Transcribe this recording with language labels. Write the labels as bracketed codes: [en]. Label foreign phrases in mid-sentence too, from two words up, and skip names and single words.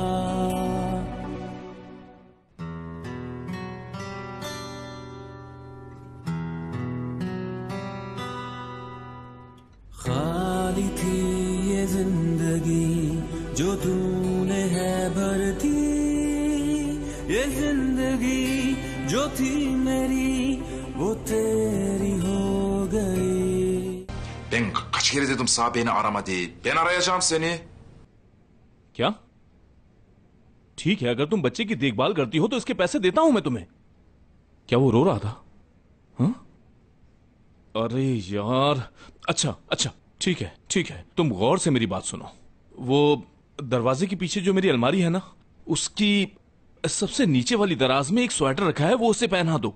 [hi] खाली थी ये जिंदगी जो तूने है भर दी। ये ये जिंदगी जो थी मेरी वो तेरी हो गई। [tr] Ben kaç kere dedim sana beni arama diye. Ben arayacağım seni. [hi] क्या? ठीक है, अगर तुम बच्चे की देखभाल करती हो तो इसके पैसे देता हूं मैं तुम्हें। क्या वो रो रहा था? हाँ? अरे यार, अच्छा अच्छा, ठीक है, तुम गौर से मेरी बात सुनो। वो दरवाजे के पीछे जो मेरी अलमारी है ना, उसकी सबसे नीचे वाली दराज में एक स्वेटर रखा है, वो उसे पहना दो।